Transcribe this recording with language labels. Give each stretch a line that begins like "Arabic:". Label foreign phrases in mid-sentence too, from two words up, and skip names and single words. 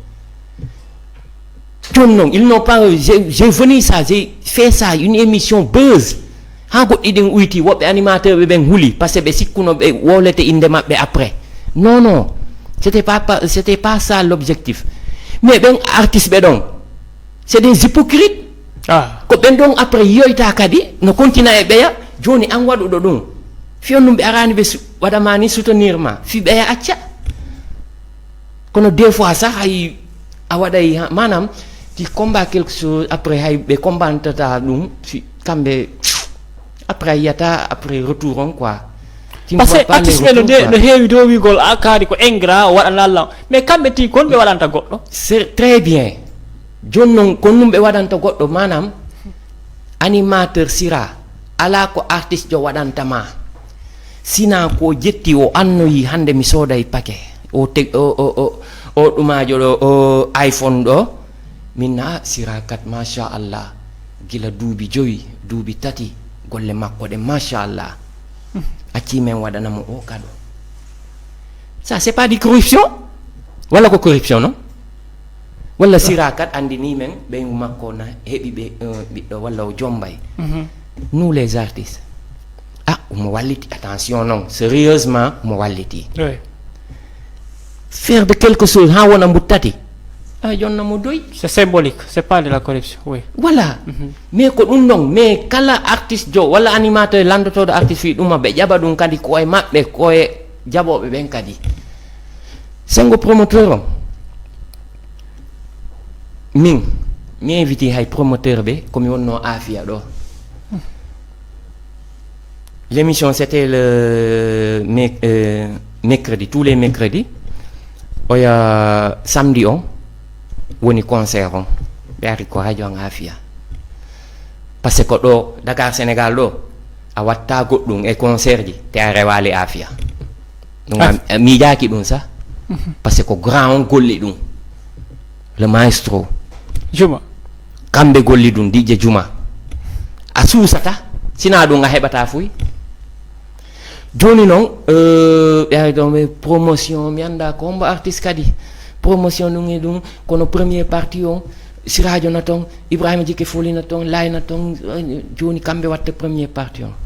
Fula: joni noon
French: ils n'ont pas j'ai venu ça j'ai fait ça une émission buzz
Fula: ha goɗɗi ɗin uyti woɓɓe
French: animateur
Fula: ɓe ɓen huuli
French: par ce que
Fula: ɓe sikkuno ɓe wolete inde maɓɓe
French: après non c'était pas ça l'objectif mais ɓen artiste ɓe
Fula: ɗon
French: c'est des hypocrites
Fula: ko ɓen ɗon après yoyta kadi no continue e ɓeya joni an waɗuɗo ɗum fiyon ɗum ɓe arani ɓe waɗama ni soutenir ma fi ɓeya acca kono
French: des fois
Fula: sax hay a waɗay manam ti
French: combat quelque chose après
Fula: hay ɓe combattata ɗum kamɓe après yiyata
French: après retour
Fula: on quoi
French: par ce que artiste
Fula: ɓe no heewi dow wigol a kaari ko ingrat o waɗana allah mais kamɓe ti kon ɓe waɗanta goɗɗo
French: c'est très bien
Fula: joni noon kon ɗum ɓe waɗanta goɗɗo manam animateur sira ala ko artiste jo waɗantama sina ko jetti o annoyi hande mi sooday paquet o ɗumajo ɗo o iPhone ɗo minna sira kat machallah gila duuɓi 5 duuɓi 3 golle makko ɗe machallah acci men waɗanamo o kado
French: ça c'est pas di corruption
Fula: walla ko corruption non walla sira kat andini men ɓe makko na heɓi ɓe ɓiɗɗo walla o jombay.
French: Nous les artistes
Fula: omo walliti,
French: attention non, sérieusement
Fula: omo walliti.
French: Oui. Faire de quelque chose
Fula: ha wona mbuttati jonna mo doy.
French: C'est symbolique, c'est pas de la corruption, oui. Voilà.
Fula: Mais ko ɗum ɗon, mais kala artiste jo walla animateur landotoɗo artiste fi ɗum ɓe ƴaɓa ɗum kadi koye maɓɓe koye jaɓoɓe ɓen kadi. Sengo promoteur o min mi invité hay promoteur ɓe komi wonno Afia ɗo.
French: L'émission c'était le mercredi, tous les mercredis.
Fula: Oya samedi on woni concert on ɓe ari ko radio an Afia,
French: par ce que
Fula: ɗo Dakar Sénégal ɗo a watta goɗɗum e concert ji te a rewali Afia. ɗum miijaki ɗum sa
French: par ce que grand
Fula: on golli ɗum,
French: le maestro
Fula: Juma kamɓe golli ɗum, DJ Juma. A suusata sina ɗum a heɓata fuy. Joni noon ɓe ari ɗon ɓe promotion mi anda ko hombo artiste kadi promotion ɗum e ɗum, kono
French: premier partie
Fula: on Siradio na ton, Ibrahima Jike Foli na ton, Lay na ton, joni kamɓe watta
French: premier partie
Fula: on.